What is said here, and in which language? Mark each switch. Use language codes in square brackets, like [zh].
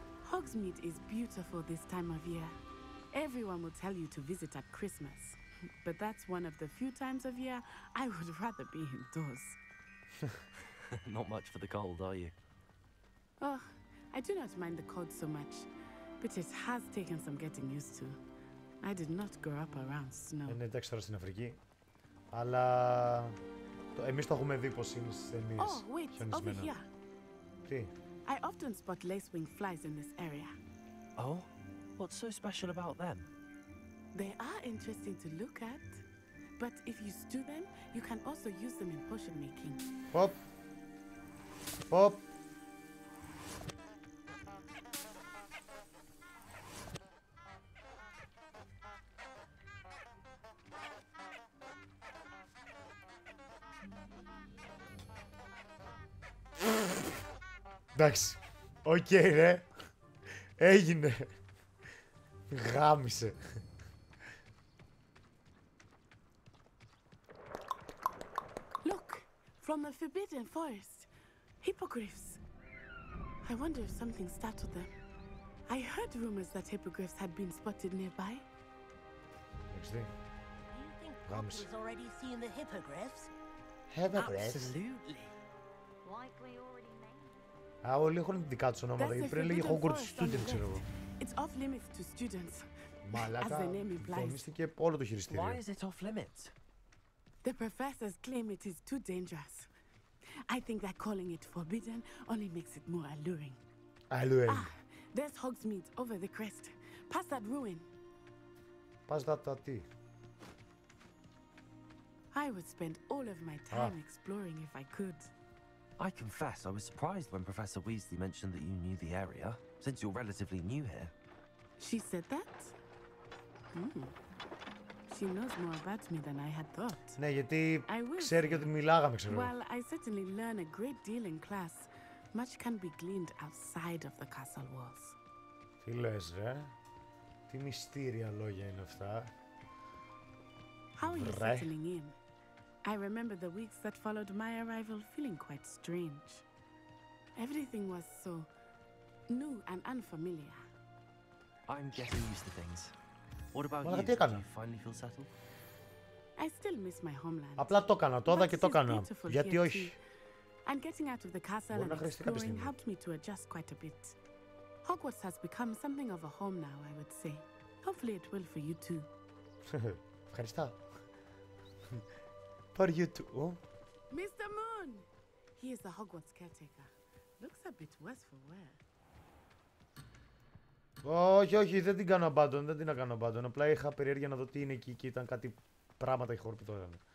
[en] Hogsmeade is beautiful this time of year. Everyone will tell you to visit at Christmas. But that's one of the few times of year I would rather be indoors. Not much for the cold, are you? Oh, I do not mind the cold so much. But it has taken some getting used to. I did not grow up around snow. [el] Είναι εντάξει τώρα στην Αφρική. Αλλά εμείς το έχουμε δει πως είναι στις ταινίες. [en] Oh, wait, over here. [el] Τι? [en] I often spot lacewing flies in this area. Oh? What's so special about them? They are interesting to look at. But if you stew them, you can also use them in potion making. Pop. Pop. [el] Εντάξει. Οκ, ρε. Έγινε. Γάμισε. [en] Look, from the Forbidden Forest. Hippogriffs. I wonder if something startled them. I heard rumors that hippogriffs had been spotted nearby. XD. Do you think Poppy's already seen the hippogriffs? Hippogriffs? Absolutely. Likely already named. [el] Α, όλοι έχουν δικά τους ονόματα. Πρέπει να λέγει [en] Hogwarts student, [el] ξέρω εγώ. [en] It's off limits to students. [el] Μαλάκα, [en] As the name implies. [el] δομίστηκε όλο το χειριστήριο. [en] Why is it off limits? The professors claim it is too dangerous. I think that calling it forbidden only makes it more alluring. Alluring. Ah, there's Hogsmeade over the crest. Past that ruin. Past that [el] τι? [en] I would spend all of my time exploring if I could. I confess I was surprised when Professor Weasley mentioned that you knew the area, since you're relatively new here. She said that? She knows more about me than I had thought. [el] Ναι, γιατί ξέρει και ότι μιλάγαμε, ξέρω. [en] Well, I certainly learn a great deal in class. Much can be gleaned outside of the castle walls. [el] Τι λες, ρε? Τι μυστήρια λόγια είναι αυτά. [en] How are you settling in? I remember the weeks that followed my arrival feeling quite strange. Everything was so new and unfamiliar. I'm getting used to things. What about you? Do you finally feel settled? I still miss my homeland. [el] Απλά το έκανα, το είδα και το έκανα. Γιατί όχι. [en] And getting out of the castle and exploring helped me to adjust quite a bit. Hogwarts has become something of a home now, I would say. Hopefully it will for you too. [el] Ευχαριστώ. [en] For you too. Mr. Moon! He is the Hogwarts caretaker. Looks a bit worse for wear. [el] Όχι, όχι, δεν την κάνω abandon, δεν την κάνω abandon. Απλά είχα περιέργεια να δω τι είναι εκεί και ήταν κάτι πράγματα ηχορπητό.